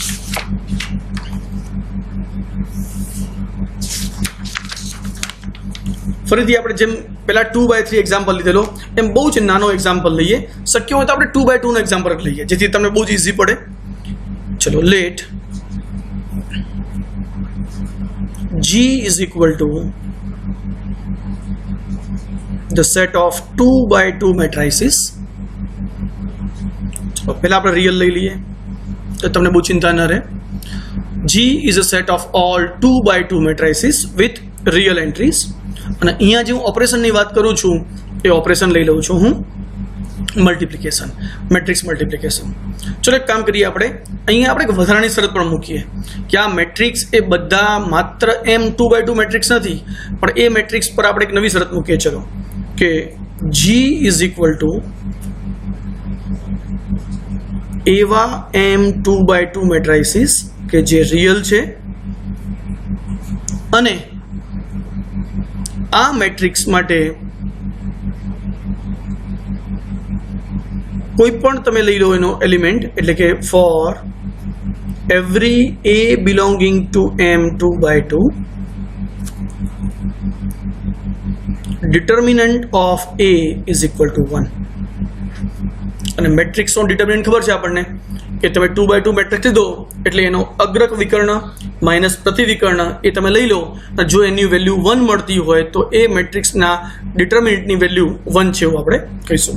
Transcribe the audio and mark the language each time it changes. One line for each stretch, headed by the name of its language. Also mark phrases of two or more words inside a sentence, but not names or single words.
Gujarati: ફરીથી આપણે જેમ પહેલા 2/3 એક્ઝામ્પલ લીધેલો એમ બહુ જ નાનો એક્ઝામ્પલ લઈએ. શક્ય હોય તો આપણે 2/2 નો એક્ઝામ્પલ લઈએ જેથી તમને બહુ જ ઇઝી પડે.
English: ચલો, let G is equal to the set of 2/2 matrices.
Gujarati: ચલો પહેલા આપણે રિયલ લઈ લઈએ તો તમને બહુ ચિંતા ન રહે.
English: G is a set of all 2/2 matrices with real entries.
Gujarati: અને અહીંયા જે હું ઓપરેશનની વાત કરું છું એ ઓપરેશન લઈ લઉં છું હું
English: multiplication, matrix multiplication.
Gujarati: ચલો એક કામ કરીએ, આપણે અહીંયા આપણે એક વધારાની શરત પણ મૂકીએ કે આ મેટ્રિક્સ એ બધા માત્ર m 2/2 મેટ્રિક્સ નથી, પણ એ મેટ્રિક્સ પર આપણે એક નવી શરત મૂકીએ. ચલો કે
English: G is equal to
Gujarati: એવા m 2/2 મેટ્રાઇસીસ કે જે રિયલ છે અને આ મેટ્રિક્સ માટે કોઈ પણ તમે લઈ લો એનો એલિમેન્ટ, એટલે કે
English: for every a belonging to m 2/2 determinant of a is equal to 1.
Gujarati: અને મેટ્રિક્સનો ડિટર્મિનન્ટ ખબર છે આપણને કે તમે 2/2 મેટ્રિક્સ લીધો એટલે એનો અગ્રક વિકર્ણ માઇનસ પ્રતિવિકર્ણ એ તમે લઈ લો અને જો એની વેલ્યુ 1 મળતી હોય તો એ મેટ્રિક્સના ડિટર્મિનન્ટની વેલ્યુ 1 છે એવું આપણે કહીશું.